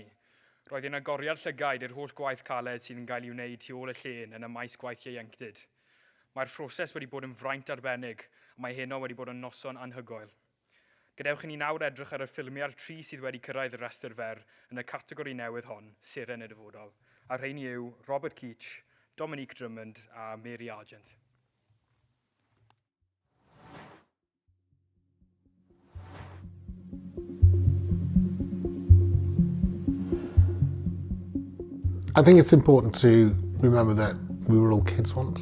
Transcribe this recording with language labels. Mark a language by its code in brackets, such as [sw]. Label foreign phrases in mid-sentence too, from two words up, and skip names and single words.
[cy] Roedd yn agoriad llygaid i'r holl gwaith caled sydd yn cael ei wneud tu ôl y llên yn y maes Gwaith Ieuenctid. Mae'r proses wedi bod yn fraint arbennig, a mae heno wedi bod yn noson anhygoel. Gadewch I ni nawr edrych ar y ffilmiau'r 3 sydd wedi cyrraedd y restr fer yn y categori newydd hon, Seren y Dyfodol. A rheini yw Robert Keach, Dominique Drummond a Mary Argent. [en] I think it's important to remember that we were all kids once.